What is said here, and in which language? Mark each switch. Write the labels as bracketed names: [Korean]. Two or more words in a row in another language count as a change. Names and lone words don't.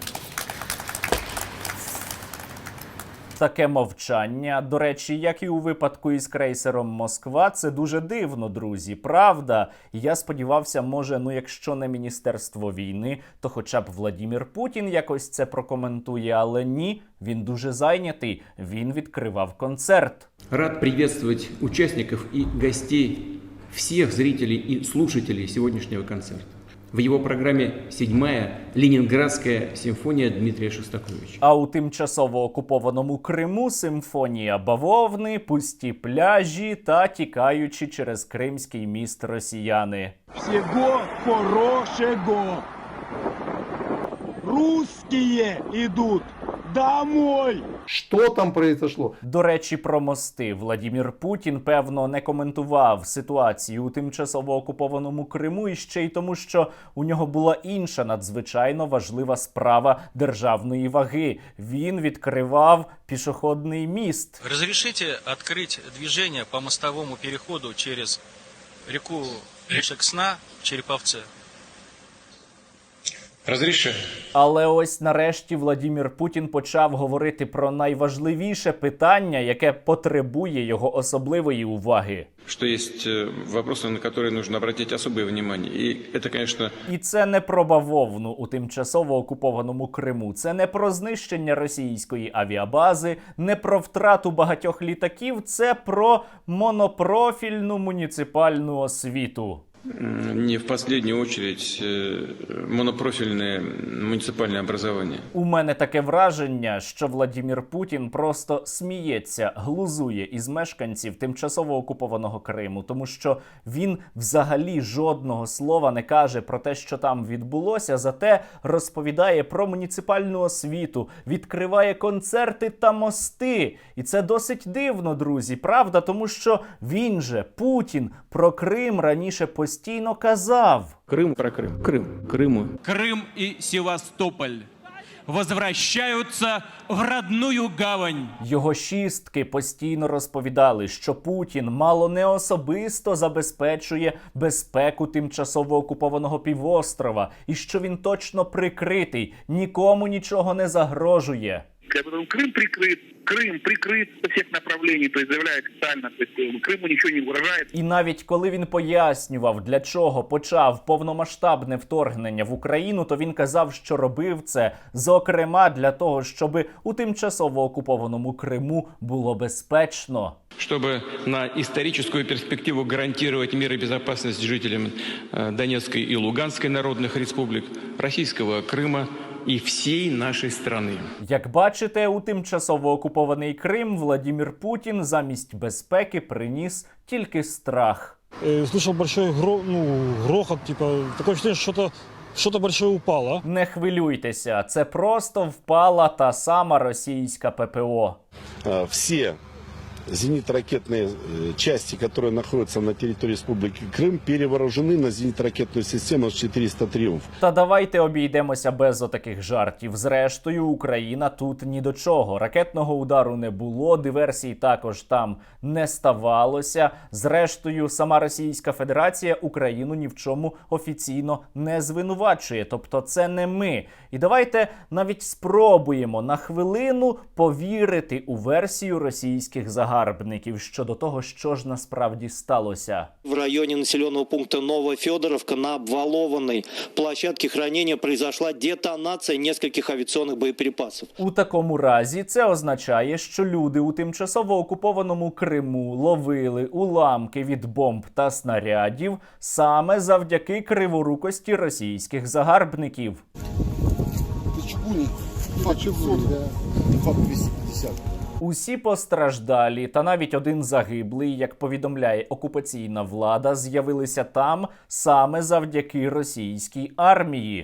[Ukrainian] Таке мовчання, до речі, як і у випадку із крейсером «Москва», це дуже дивно, друзі, правда? Я сподівався, може, якщо не Міністерство війни, то хоча б Владімір Путін якось це прокоментує, але ні, він дуже зайнятий, він відкривав концерт. [Russian] Рад приветствовать участников и гостей, всех зрителей и слушателей сегодняшнего концерта. В его программе 7-я Ленинградская симфония Дмитрия Шостаковича. [Ukrainian] А у тимчасово окупованому Криму симфонія бавовни, пусті пляжі та тікаючі через Кримський міст росіяни. [Russian] Всего хорошего! Русские идут! домой! Что там произошло? [Ukrainian] До речі, про мости. Владімір Путін, певно, не коментував ситуацію у тимчасово окупованому Криму і ще й тому, що у нього була інша надзвичайно важлива справа державної ваги. Він відкривав пішохідний міст. [Russian] Разрешите открыть движение по мостовому переходу через реку Шексна в Череповце? Разрешаю. [Ukrainian] Але ось нарешті Владімір Путін почав говорити про найважливіше питання, яке потребує його особливої уваги. [Russian] Что есть вопросы, на которые нужно обратить особое внимание. И это, конечно... [Ukrainian] І це не про бавовну у тимчасово окупованому Криму. Це не про знищення російської авіабази, не про втрату багатьох літаків. Це про монопрофільну муніципальну освіту. [Russian] Не в последнюю очередь монопрофильное муниципальное образование. [Ukrainian] У мене таке враження, що Владімір Путін просто сміється, глузує із мешканців тимчасово окупованого Криму, тому що він взагалі жодного слова не каже про те, що там відбулося, зате розповідає про муніципальну освіту, відкриває концерти та мости. І це досить дивно, друзі, правда? Тому що він же, Путін, про Крим раніше постійно казав. [Russian] Крым про Крым. Крыму. Крым и Севастополь возвращаются в родную гавань. [Ukrainian] Його шістки постійно розповідали, що Путін мало не особисто забезпечує безпеку тимчасово окупованого півострова і що він точно прикритий, нікому нічого не загрожує. [Russian] Крым прикрыт со всех направлений, то есть заявляет официально, то есть Крыму ничего не угрожает. [Ukrainian] І навіть коли він пояснював, для чого почав повномасштабне вторгнення в Україну, то він казав, що робив це, зокрема, для того, щоб у тимчасово окупованому Криму було безпечно. [Russian] Чтобы на историческую перспективу гарантировать мир и безопасность жителям Донецкой и Луганской народных республик, российского Крыма [Ukrainian] і всій нашій [Russian] страни. [Ukrainian] Як бачите, у тимчасово окупований Крим Владімір Путін замість безпеки приніс тільки страх. [Russian] Слышал большой грохот, типа, такое впечатление, что-то большое упало. [Ukrainian] Не хвилюйтеся, це просто впала та сама російська ППО. [Russian] Всі зенитно-ракетные части, которые находятся на территории Республики Крым, перевооружены на зенитно-ракетную систему С-400 «Триумф». [Ukrainian] Та давайте обійдемося без отаких жартів. Зрештою, Україна тут ні до чого. Ракетного удару не було, диверсій також там не ставалося. Зрештою, сама Російська Федерація Україну ні в чому офіційно не звинувачує. Тобто це не ми. І давайте навіть спробуємо на хвилину повірити у версію російських загарбників щодо того, що ж насправді сталося. [Russian] В районе населенного пункта Новофедоровка на обвалованной площадке хранения произошла детонация нескольких авиационных боеприпасов. [Ukrainian] У такому разі це означає, що люди у тимчасово окупованому Криму ловили уламки від бомб та снарядів саме завдяки криворукості російських загарбників. Усі постраждалі та навіть один загиблий, як повідомляє окупаційна влада, з'явилися там саме завдяки російській армії.